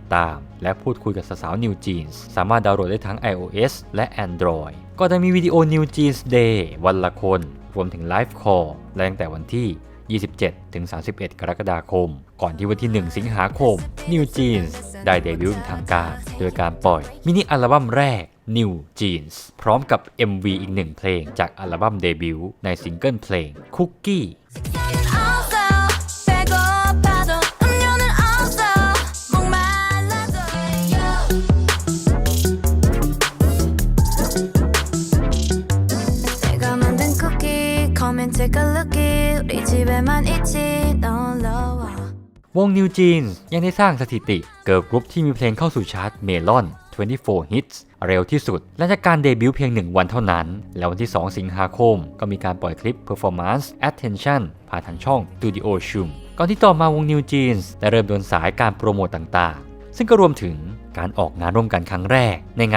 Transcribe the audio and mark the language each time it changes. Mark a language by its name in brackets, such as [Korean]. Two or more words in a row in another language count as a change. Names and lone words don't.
[Thai] ตามและพูดคุยกับสาวๆ New Jeans สามารถดาวน์โหลดได้ทั้ง iOS และ Android ก็จะมีวิดีโอ New Jeans Day วันละคน รวมถึงไลฟ์คอลและตั้งแต่วันที่ 27 ถึง 31 กรกฎาคม ก่อนที่วันที่ 1 สิงหาคม New Jeans ได้เดบิวต์เป็นทางการ โดยการปล่อยมินิอัลบั้มแรก New Jeans พร้อมกับ MV อีกหนึ่งเพลงจากอัลบั้มเดบิวต์ในซิงเกิลเพลง Cookie [Korean] 없어 배고파도 음료는 없어 목말라도 내가 만든 쿠키 [English] Come and take a lookie [Korean] 우리 집에만 있지 놀러 와 [Thai] วง New Jeans ยังได้สร้างสถิติเกิร์ลกรุ๊ปที่มีเพลงเข้าสู่ชาร์ตเมลอน 24 Hits เร็วที่สุดและจากการเดบิวต์เพียง 1 วันเท่านั้น แล้ววันที่ 2 สิงหาคมก็มีการปล่อยคลิป Performance Attention ผ่านทางช่อง Studio Shum ก่อนที่ต่อมาวง New Jeans ได้เริ่มเดินสายการโปรโมตต่างๆ ซึ่งก็รวมถึงการออกงานร่วมกันครั้งแรกในงาน